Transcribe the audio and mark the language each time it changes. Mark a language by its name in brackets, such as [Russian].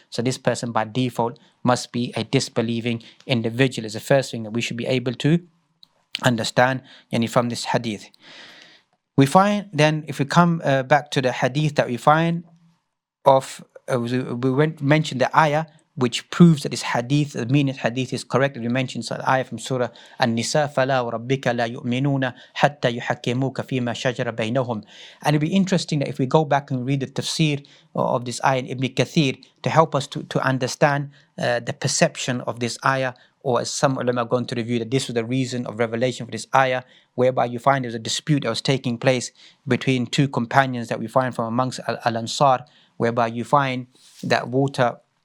[English] So this person by default must be a disbelieving individual. Is the first thing that we should be able to understand from this hadith. We find then, if we come back to the hadith that we find of mentioned the ayah which proves that this hadith, the meaning of hadith is correct. [Arabic] We mentioned the ayah from Surah An-Nisa, فَلَا وَرَبِّكَ لَا يُؤْمِنُونَ حَتَّى يُحَكِّمُوكَ فِيمَا شَجَرَ بَيْنَهُم. [English] And it'll be interesting that if we go back and read the tafsir of this ayah in Ibn Kathir to help us to understand the perception of this ayah, or as some ulama are going to review that this was the reason of revelation for this ayah, whereby you find there was a dispute that was taking place between two companions that we find from amongst Al-Ansar, whereby you find that water